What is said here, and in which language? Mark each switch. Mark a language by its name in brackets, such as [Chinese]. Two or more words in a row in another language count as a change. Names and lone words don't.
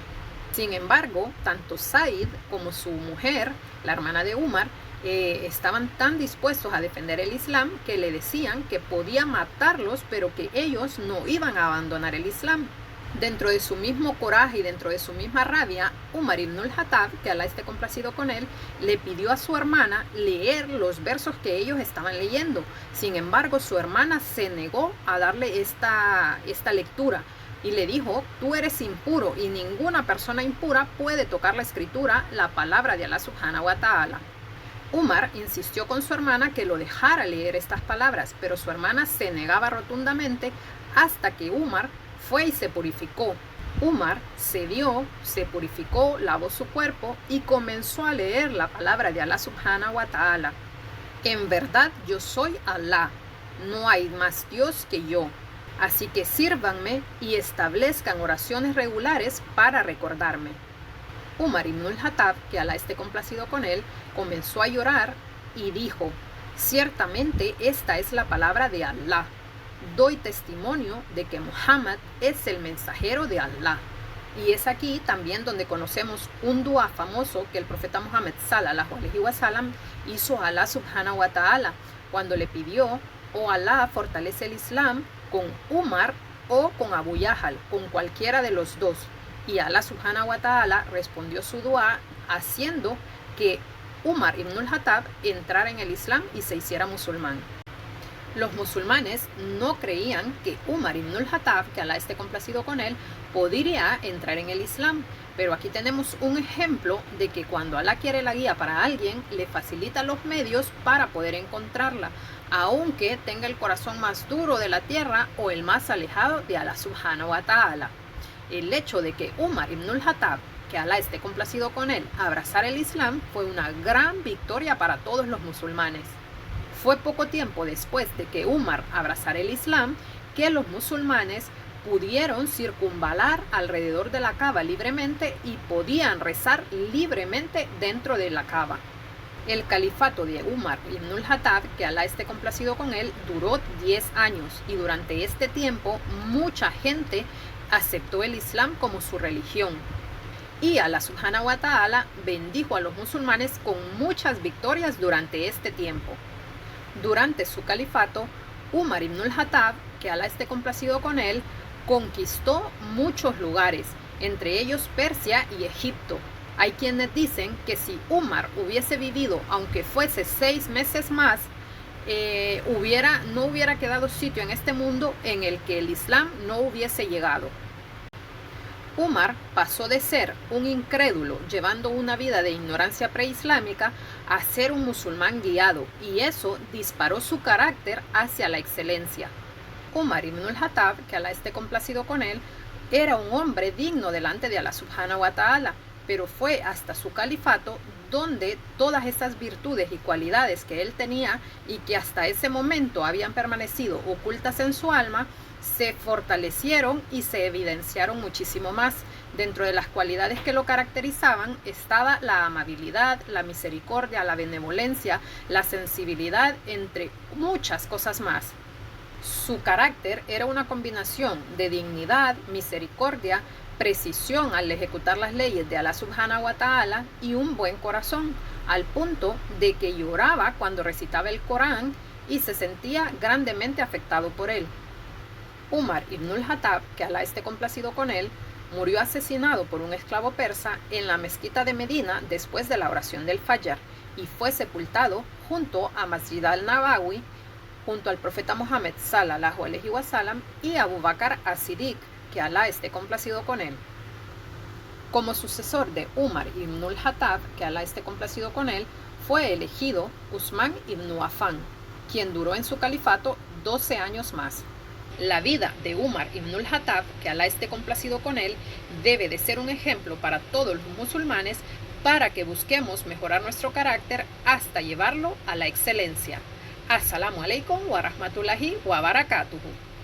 [Spanish] Sin embargo, tanto Said como su mujer, la hermana de Umar, estaban tan dispuestos a defender el Islam que le decían que podía matarlos, pero que ellos no iban a abandonar el Islam. Dentro de su mismo coraje y dentro de su misma rabia, Umar ibn al-Khattab, que Alá esté complacido con él, le pidió a su hermana leer los versos que ellos estaban leyendo. Sin embargo, su hermana se negó a darle esta lectura y le dijo: tú eres impuro y ninguna persona impura puede tocar la escritura, la palabra de Alá [Arabic] سبحانه وتعالى. [Spanish] Umar insistió con su hermana que lo dejara leer estas palabras, pero su hermana se negaba rotundamente hasta que Umar fue y se purificó. Umar cedió, se purificó, lavó su cuerpo y comenzó a leer la palabra de Alá [Arabic] سبحانه وتعالى. [Spanish] En verdad yo soy Alá, no hay más Dios que yo. Así que sírvanme y establezcan oraciones regulares para recordarme. Umar ibn al-Khattab, que Alá esté complacido con él, comenzó a llorar y dijo: ciertamente esta es la palabra de Alá. Doy testimonio de que Muhammad es el mensajero de Alá. Y es aquí también donde conocemos un dua famoso que el profeta Muhammad [Arabic] صلى الله عليه وسلم [Spanish] hizo a Alá [Arabic] سبحانه وتعالى [Spanish] cuando le pidió: oh Alá, fortalece el Islam con Umar o con Abu Yahal, con cualquiera de los dos. Y Alá [Arabic] سبحانه وتعالى [Spanish] respondió su dua haciendo que Umar ibn al-Khattab entrara en el Islam y se hiciera musulmán. Los musulmanes no creían que Umar ibn al-Khattab, que Alá esté complacido con él, podría entrar en el Islam. Pero aquí tenemos un ejemplo de que cuando Alá quiere la guía para alguien, le facilita los medios para poder encontrarla. aunque tenga el corazón más duro de la tierra o el más alejado de Allah [Arabic] سبحانه وتعالى. [Spanish] El hecho de que Umar ibn al-Khattab, que Alá esté complacido con él, abrazara el Islam fue una gran victoria para todos los musulmanes. Fue poco tiempo después de que Umar abrazara el Islam que los musulmanes pudieron circunvalar alrededor de la Kaaba libremente y podían rezar libremente dentro de la Kaaba. El califato de Umar ibn al-Khattab, que Alá esté complacido con él, duró 10 años y durante este tiempo mucha gente aceptó el Islam como su religión. Y Allah [Arabic] سبحانه وتعالى [Spanish] bendijo a los musulmanes con muchas victorias durante este tiempo. Durante su califato, Umar ibn al-Khattab, que Alá esté complacido con él, conquistó muchos lugares, entre ellos Persia y Egipto. Hay quienes dicen que si Umar hubiese vivido, aunque fuese 6 meses más, no hubiera quedado sitio en este mundo en el que el Islam no hubiese llegado. Umar pasó de ser un incrédulo llevando una vida de ignorancia preislámica a ser un musulmán guiado, y eso disparó su carácter hacia la excelencia. Umar ibn al-Khattab, que Alá esté complacido con él, era un hombre digno delante de Allah [Arabic] سبحانه وتعالى, [Spanish] pero fue hasta su califato donde todas esas virtudes y cualidades que él tenía y que hasta ese momento habían permanecido ocultas en su alma, se fortalecieron y se evidenciaron muchísimo más. Dentro de las cualidades que lo caracterizaban estaba la amabilidad, la misericordia, la benevolencia, la sensibilidad, entre muchas cosas más. Su carácter era una combinación de dignidad, misericordia, precisión al ejecutar las leyes de Allah [Arabic] سبحانه وتعالى [Spanish] y un buen corazón, al punto de que lloraba cuando recitaba el Corán y se sentía grandemente afectado por él. Umar ibn al-Khattab, que Alá esté complacido con él, murió asesinado por un esclavo persa en la mezquita de Medina después de la oración del Fajr y fue sepultado junto a Masjid al-Nabawi, junto al profeta Muhammad [Arabic] صلى الله عليه وسلم [Spanish] y Abu Bakr as-Siddiq, que Alá esté complacido con él. Como sucesor de Umar ibn al-Khattab, que Alá esté complacido con él, fue elegido Usman ibn Affan, quien duró en su califato 12 años más. La vida de Umar ibn al-Khattab, que Alá esté complacido con él, debe de ser un ejemplo para todos los musulmanes para que busquemos mejorar nuestro carácter hasta llevarlo a la excelencia. [Arabic] السلام عليكم ورحمة الله وبركاته.